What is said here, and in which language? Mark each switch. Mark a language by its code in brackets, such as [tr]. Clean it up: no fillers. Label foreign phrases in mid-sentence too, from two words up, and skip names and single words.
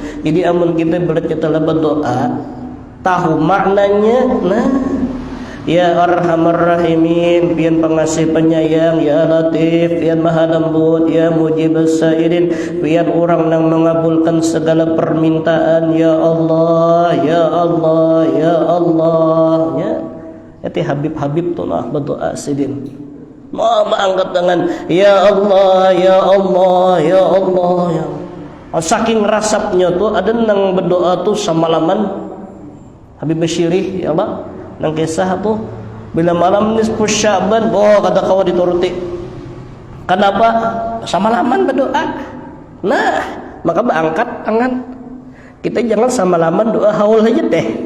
[bjn] Jadi amun kita bercelah berdoa, tahu maknanya. Nah, [ar] يا أرحم الراحمين, [bjn] pian pengasih penyayang, [ar] يا لطيف, [bjn] pian maha lembut, [ar] يا مجيب السائرين, [bjn] pian orang yang mengabulkan segala permintaan, [ar] يا الله، يا الله، يا الله، يا. [bjn] Itu Habib tuh nah berdoa sidin. Mau angkat tangan, [ar] يا الله، يا الله، يا الله، يا. [bjn] Saking rasapnya tuh ada nang berdoa tuh semalaman. Habib Basyiri, [ar] يا الله. [bjn] Nang kisah tuh bila malam [ar] نصف شعبان, [bjn] kata kawan dituruti. Kenapa? Samalaman berdoa. Nah, maka berangkat tangan. Kita jangan samalaman doa haul aja deh.